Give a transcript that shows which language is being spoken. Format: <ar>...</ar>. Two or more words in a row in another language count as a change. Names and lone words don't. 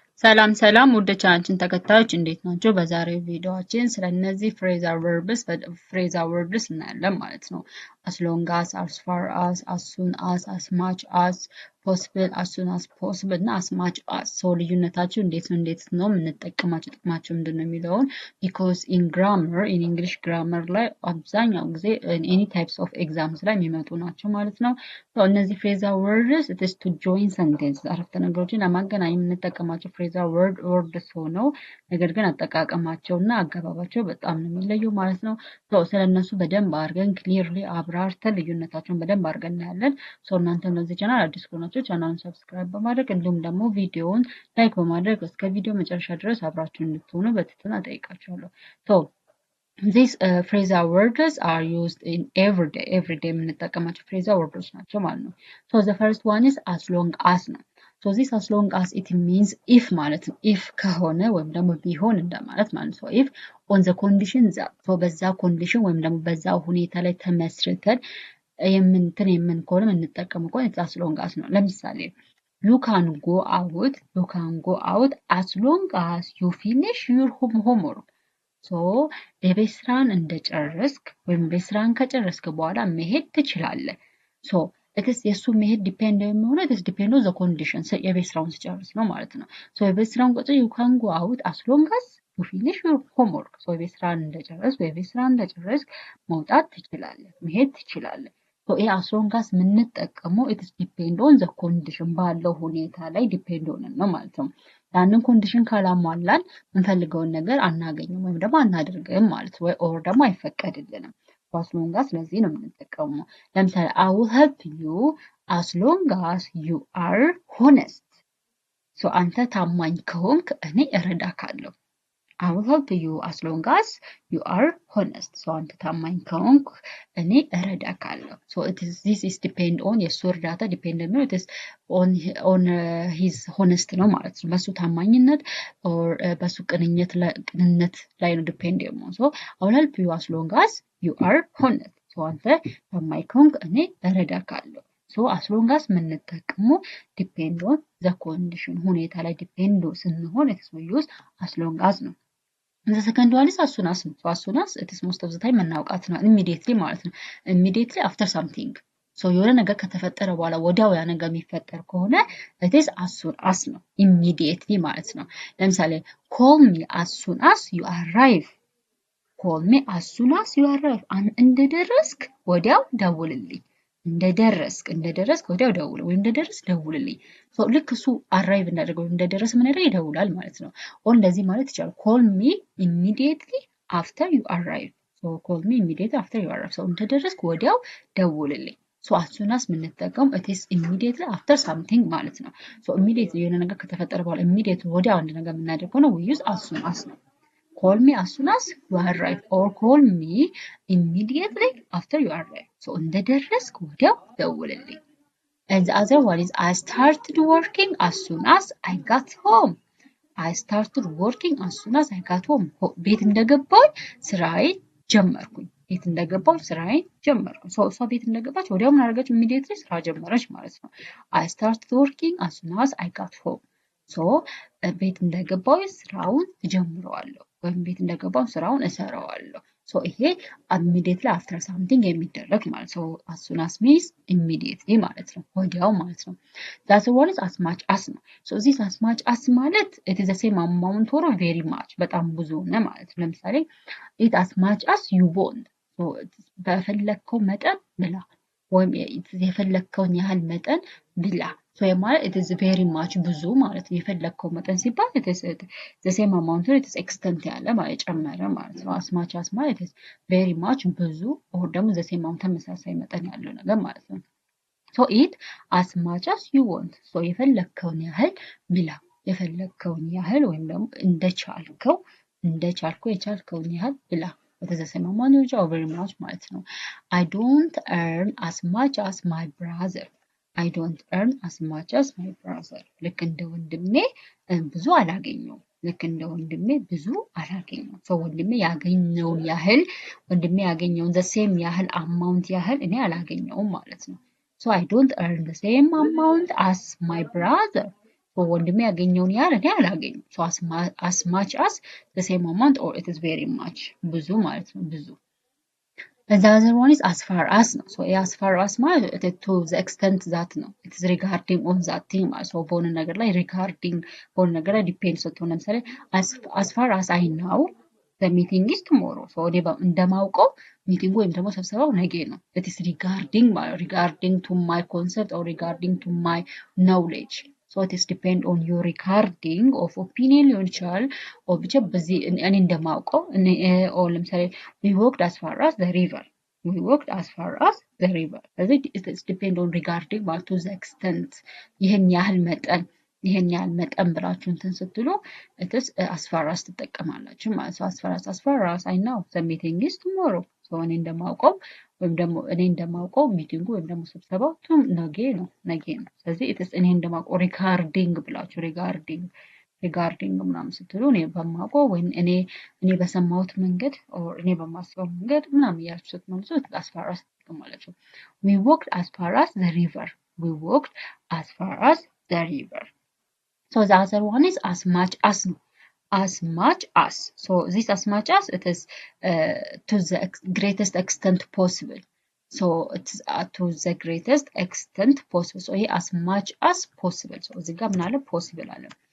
<am>ሰላም ሰላም ውድ ቻናላችን ተከታዮች እንዴት ናቸው? በዛሬው ቪዲዮአችን ስለነዚህ</am> <en>phrasal words</en> <am>እናያለን ማለት ነው።</am> <en>as long as far as soon as much as possible as soon as possible</en> <am>እና</am> <en>as much as</en> <am>ሰው ልዩነታቸው እንዴት ነው የምንጠቀማቸው ጥቅማቸው ምንድነው የሚለውን</am> <en>because in grammar in English</en> <am>grammar ላይ አብዛኛው ጊዜ</am> <en>any types of exams</en> <am>ላይ የሚመጡ ናቸው ማለት ነው። እነዚህ</am> <en>phrasal words it is to join sentence</en> <am>አረፍተ ነገሮችን ለማገናኘት የምንጠቀማቸው</am> <en>phrasal words</en> <am>ሆነው ነገር ግን አጠቃቀማቸውና አገባባቸው በጣም ነው የሚለየው ማለት ነው። ስለነሱ በደንብ አድርገን ክሊርሊ አብራርተን ልዩነታቸውን በደንብ አድርገን እናያለን። እናንተም ለዚህ ቻናል አዲስ ከሆናችሁ ቻናሉን ሰብስክራይብ በማድረግ እንዲሁም ደግሞ ቪዲዮውን ላይክ በማድረግ እስከ ቪዲዮ መጨረሻ ድረስ አብራችሁ እንድትሆኑ በትህትና እጠይቃችኋለሁ።</am> <en>These phrasal words are used in everyday</en> <am>የምንጠቀማቸው</am> <en>phrasal words</en> <am>ናቸው ማለት ነው።</am> <en>The first one is as long as</en> <am>ነው።</am> <en>this as long as it means if</en> <am>ማለት ነው። if ከሆነ ወይም ደግሞ ቢሆን እንደማለት ማለት ነው።</am> <en>if on the condition that</en> <am>በዛ ኮንዲሽን ወይም ደግሞ በዛ ሁኔታ ላይ ተመስርተን የምን ከሆነ የምንጠቀመው ከሆነ</am> <en>as long as</en> <am>ነው። ለምሳሌ</am> <en>you can go out as long as you finish your homework</en> <am>የቤት ስራን እንደጨረስክ ወይም ቤት ስራን ከጨረስክ በኋላ መሄድ ትችላለህ። የሱ መሄድ ዲፔንድ የሚሆነው</am> <en>it is depend on the condition</en> <am>የቤት ስራውን ሲጨርስ ነው ማለት ነው። የቤት ስራውን ቆጥሮ</am> <en>you can go out as long as you finish your homework</en> <am>የቤት ስራን እንደጨረስክ መውጣት ትችላለህ፣ መሄድ ትችላለህ። ይሄ</am> <en>as long as</en> <am>የምንጠቀመው</am> <en>it is depend on the condition</en> <am>ባለው ሁኔታ ላይ ዲፔንድ ሆነን ነው ማለት ነው። ያንን ኮንዲሽን ካላሟላን የምንፈልገውን ነገር አናገኝም ወይም ደግሞ አናደርግም ማለት ወይ ኦር ደግሞ አይፈቀድልንም።</am> <en>as long as</en> <am>ለዚህ ነው የምንጠቀመው። ለምሳሌ</am> <en>I will help you as long as you are honest</en> <am>አንተ ታማኝ ከሆንክ እኔ እረዳካለሁ።</am> <en>I will help you as long as you are honest</en> <am>አንተ ታማኝ ከሆንክ እኔ እረዳካለሁ።</am> <en>this is depend on</en> <am>የሱ እርዳታ ዲፔንድ ነው</am> <en>it is on his honest</en> <am>ነው ማለት ነው። በሱ ታማኝነት or በሱ ቅንነት ላይ ነው ዲፔንድ የሚሆነው።</am> <en>I will help you as long as you are honest</en> <am>አንተ ታማኝ ከሆንክ እኔ እረዳካለሁ።</am> <en>as long as የምንጠቀመው depend on the condition</en> <am>ሁኔታ ላይ ዲፔንድ ስንሆን</am> <en>it is used as long as ነው። The second one is as soon as ነው። as soon as it is most of the time</en> <am>መናውቃት ነው</am> <en>immediately</en> <am>ማለት ነው።</am> <en>immediately after something</en> <am>የሆነ ነገር ከተፈጠረ በኋላ ወዲያው ያ ነገር የሚፈጠር ከሆነ</am> <en>it is as soon as ነው immediately</en> <am>ማለት ነው።</am> <en>ለምሳሌ call me as soon as you arrive call me as soon as you arrive</en> <am>እንደደረስክ ወዲያው ደውልልኝ። እንደደረስክ ወዲያው ደውል ወይም እንደደረስ ደውልልኝ። ልክ እሱ አራይቭ እንዳደረገው እንደደረስ ምን ያደርግ ይደውላል ማለት ነው። እንደዚህ ማለት ይቻላል</am> <en>call me immediately after you arrive call me immediately after you arrive</en> <am>እንደደረስክ ወዲያው ደውልልኝ።</am> <en>as soon as የምንጠቀም it is immediately after something</en> <am>ማለት ነው።</am> <en>immediately</en> <am>የሆነ ነገር ከተፈጠረ በኋላ</am> <en>immediately</en> <am>ወዲያው አንድ ነገር የምናደርገው ነው</am> <en>we use as soon as ነው። call me as soon as you arrive or call me immediately after you arrive</en> <am>እንደደረስክ ወዲያው ደውልልኝ።</am> <en>And the other one is I started working as soon as I got home I started working as soon as I got home</en> <am>ቤት እንደገባሁኝ ስራዬን ጀመርኩኝ። እሷ ቤት እንደገባች ወዲያው ምን አደረገች immediately ስራ ጀመረች ማለት ነው።</am> <en>I started working as soon as I got home</en> <am>ቤት እንደገባሁኝ ስራውን እጀምረዋለሁ ወይም ቤት እንደገባሁ ስራውን እሰራዋለሁ። ይሄ</am> <en>immediately after something</en> <am>የሚደረግ ማለት ነው።</am> <en>as soon as means immediately</en> <am>ማለት ነው ወዲያው ማለት ነው።</am> <en>that's one is as much as ነው። this as much as ማለት it is the same amount or very much</en> <am>በጣም ብዙ ነው ማለት ነው።</am> <en>ለምሳሌ it as much as you</en> <am>want በፈለከው መጠን ብላ ወይም የፈለከውን ያህል መጠን ብላ ማለት</am> <en>it is very much</en> <am>ብዙ ማለት ነው። የፈለከው መጠን ሲባል</am> <en>it is the same amount it is extent</en> <am>ያለ ማለት ጨመረ ማለት ነው።</am> <en>as much as ማለት it is very much ብዙ or ደግሞ the same amount</en> <am>ተመሳሳይ መጠን ያለው ነገር ማለት ነው።</am> <en>eat as much as you want</en> <am>የፈለከውን ያህል ብላ የፈለከውን ያህል ወይም ደግሞ እንደቻልከው የቻልከውን ያህል ብላ</am> <en>it is the same amount or very much</en> <am>ማለት ነው።</am> <en>I don't earn as much as my brother I don't earn as much as my brother</en> <am>ልክ እንደ ወንድሜ ብዙ አላገኘውም። ወንድሜ ያገኘውን</am> <en>the same ያህል amount ያህል</en> <am>እኔ አላገኘውም ማለት ነው።</am> <en>I don't earn the same amount as my brother</en> <am>ወንድሜ ያገኘውን ያህል እኔ አላገኝም።</am> <en>so as much as the same amount or it is very much</en> <am>ብዙ ማለት ነው ብዙ</am> <en>and the other one is as far as ነው so as far as ማለት to the extent that ነው it is regarding on that</en> <am>thing ማለት so በሆነ ነገር ላይ regarding በሆነ ነገር ላይ depend ስትሆን ለምሳሌ</am> <en>as far as I know the meeting is tomorrow so</en> <am>እኔ እንደማውቀው ሚቲንጉ ወይም ደግሞ ስብሰባው ነገ ነው</am> <en>it is regarding to my concept or regarding to my knowledge so it is depend on your regarding of opinion</en> <am>ሊሆን ይችላል</am> <en>or</en> <am>ብቻ በዚህ እኔ እንደማውቀው</am> <en>or ለምሳሌ we walked as far as the river we walked as far as the river ስለዚህ it is depend on regarding ማለት to the extent</en> <am>ይሄን ያህል መጠን ብላችሁ እንትን ስትሉ</am> <en>it is as far as</en> <am>ትጠቀማላችሁ ማለት ነው</am> <en>as far as I know the meeting is tomorrow so</en> <am>እኔ እንደማውቀው ወይም ደግሞ እኔ እንደማውቀው ሚቲንጉ ወይም ደግሞ ስብሰባው ነገ ነው ስለዚህ</am> <en>it is</en> <am>እኔ እንደማውቀው regarding ብላችሁ regarding ምናምን ስትሉ እኔ በማውቀው ወይም እኔ በሰማሁት መንገድ or እኔ በማስበው መንገድ ምናምን እያላችሁ ስትመልሱ</am> <en>as far as ትጠቀማላችሁ we walked as far as the river we walked as far as the river so the other one is as much as as much as so this as much as it is to the greatest extent possible so it's to the greatest extent possible so here as much as possible so</en> <am>እዚህ ጋር ምን አለ</am> <en>possible አለ</en>